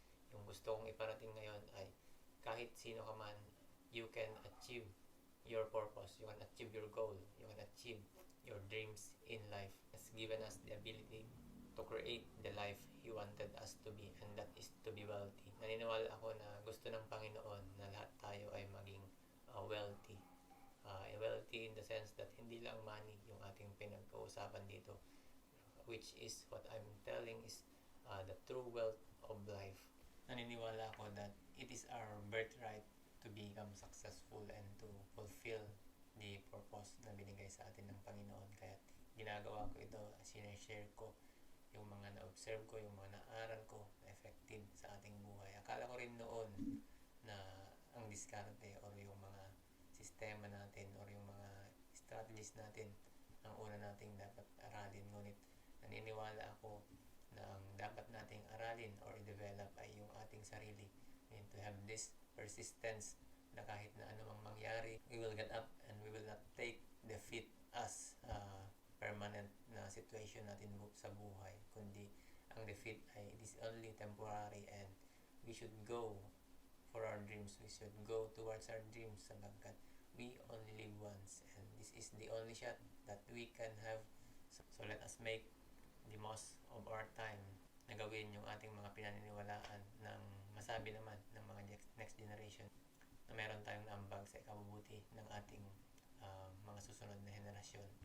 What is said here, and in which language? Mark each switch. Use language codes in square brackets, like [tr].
[tl] Yung gusto kong iparating ngayon ay kahit sino ka man, [en] you can achieve your purpose, you can achieve your goal, you can achieve your dreams in life. It's given us the ability to create the life He wanted us to be, and that is to be wealthy. [tl] Naniniwala ako na gusto ng Panginoon na lahat tayo ay maging wealthy. [en] Wealthy in the sense that [tl] hindi lang money yung ating pinag-uusapan dito, [en] which is what I'm telling is the true wealth of life. [tl] Naniniwala ako [en] that it is our birthright to become successful and to fulfill the purpose [tl] na binigay sa atin ng Panginoon. Kaya ginagawa ko ito, sineshare ko yung mga na-observe ko, yung mga na-aral ko na effective sa ating buhay. Akala ko rin noon na ang diskarte or yung mga sistema natin or yung mga strategies natin ang una nating dapat aralin. Ngunit naniniwala ako na ang dapat nating aralin or i-develop ay yung ating sarili. [en] We need to have this persistence [tl] na kahit na anumang mangyari, [en] we will get up and we will not take defeat as permanent na situation natin sa buhay, kundi ang defeat ay it is only temporary, and we should go for our dreams, we should go towards our dreams [tl] sapagkat [en] we only live once and this is the only shot that we can have. So let us make the most of our time [tl] na gawin yung ating mga pinaniniwalaan ng masabi naman ng mga next generation na meron tayong naambag sa ikabubuti ng ating mga susunod na henerasyon.